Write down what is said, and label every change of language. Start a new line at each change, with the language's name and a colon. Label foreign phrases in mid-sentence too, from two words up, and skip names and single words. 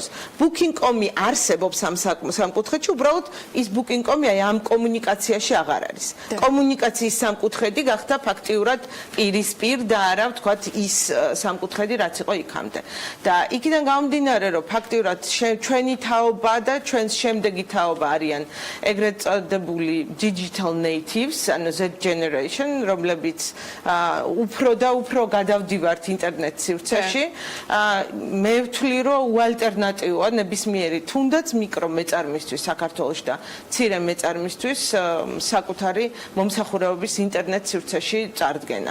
Georgian: Booking.com-ი არსებობს ამ სამკუთხედში, უბრალოდ ის Booking.com-ი აი ამ კომუნიკაციაში აღარ არის. კომუნიკაციის სამკუთხედი გახდა ფაქტიურად პირისპირ და არა ვთქვათ ის სამკუთხედი, რაც იყო იქამდე. და იქიდან გამომდინარე, რომ ფაქტიურად ჩვენი თაობა და ჩვენს შემდეგი თაობა არიან ეგრეთ წოდებული
English: digital natives,
Georgian: ანუ
English: Z generation,
Georgian: რომლებიც უფრო და უფრო გადავდივართ ინტერნეტ სივრცეში. მე ვთვლი, რომ უალტერნატივოა ნებისმიერი თუნდაც მიკრო მეწარმე მეწარმისთვის საქართველოში და მცირე მეწარმისთვის საკუთარი მომსახურებების ინტერნეტ სივრცეში წარდგენა.